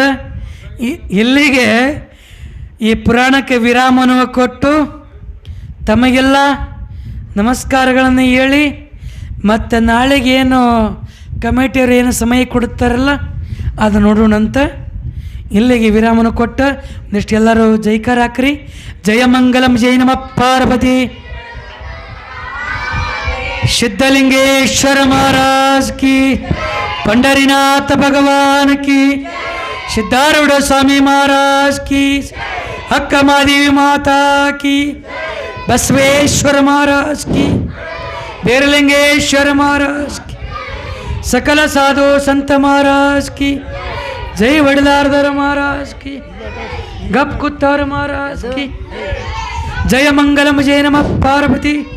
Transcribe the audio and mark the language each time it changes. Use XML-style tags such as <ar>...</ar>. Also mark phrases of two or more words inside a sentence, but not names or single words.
<kn>ಇಲ್ಲಿಗೆ ಈ ಪುರಾಣಕ್ಕೆ ವಿರಾಮವನ್ನು ಕೊಟ್ಟು ತಮಗೆಲ್ಲ ನಮಸ್ಕಾರಗಳನ್ನು ಹೇಳಿ, ಮತ್ತು ನಾಳೆಗೆ ಏನು ಕಮಿಟಿಯವರು ಏನು ಸಮಯ ಕೊಡುತ್ತಾರಲ್ಲ ಅದು ನೋಡೋಣಂತ. ಇಲ್ಲಿಗೆ ವಿರಾಮನ ಕೊಟ್ಟು ಒಂದಿಷ್ಟು ಎಲ್ಲರೂ ಜೈಕಾರ ಹಾಕ್ರಿ. ಜಯಮಂಗಲಂ ಜೈ ನಮ ಪಾರ್ವತಿ. ಸಿದ್ಧಲಿಂಗೇಶ್ವರ ಮಹಾರಾಜ್ ಕಿ,</kn> <hi>पंडरीनाथ भगवान की, सिद्धारूढ़ स्वामी महाराज की, अक्का महादेवी माता की, बसवेश्वर महाराज की, बीरलिंगेश्वर महाराज की, सकल साधु संत महाराज की, जय वडलारधर महाराज की, गप कुत्तार महाराज की, जय मंगलम जय नमः पार्वती.</hi>